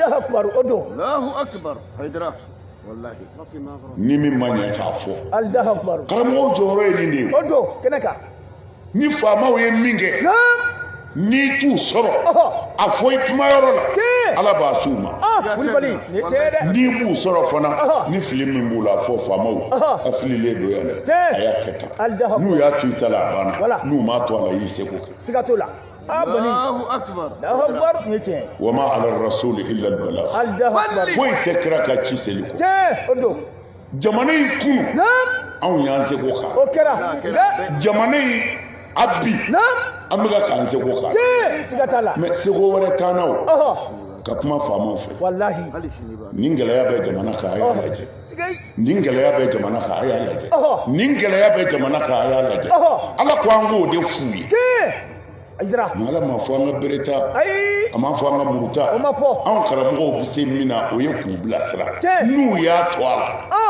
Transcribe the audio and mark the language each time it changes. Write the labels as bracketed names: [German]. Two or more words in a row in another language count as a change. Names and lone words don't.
[Bambara] ni min ma ɲɛ k'a fɔ karamɔgɔw jɔyɔrɔ ye nin de ye ni faamaw ye min kɛ n'i t'u sɔrɔ a fɔ i kumayɔrɔ la ala b'a s'u ma n'i b'u sɔrɔ fana ni fili min b'u la a fɔ faamaw a fililen don yan dɛ a y'a kɛ tan n'u y'a to i ta la a banna n'u m'a to a la i y'i seko kɛ [Arabic] وما على الرسول إلا البلاغ [Bambara] foyi tɛ kira ka ci seli kɔ jamana in kunu anw y'an seko kan jamana in a bi an bɛka k'an seko kan mais seko wɛrɛ t'an na o ka kuma faamaw fɛ nin gɛlɛya bɛ jamana kan a y'a lajɛ nin gɛlɛya bɛ jamana kan a y'a lajɛ nin gɛlɛya bɛ jamana kan a y'a lajɛ ala ko an k'o de f'u ye mais ala ma fɔ an ka bereta a ma fɔ an ka muruta anw karamɔgɔw bɛ se min na o ye k'u bilasira n'u y'a to a la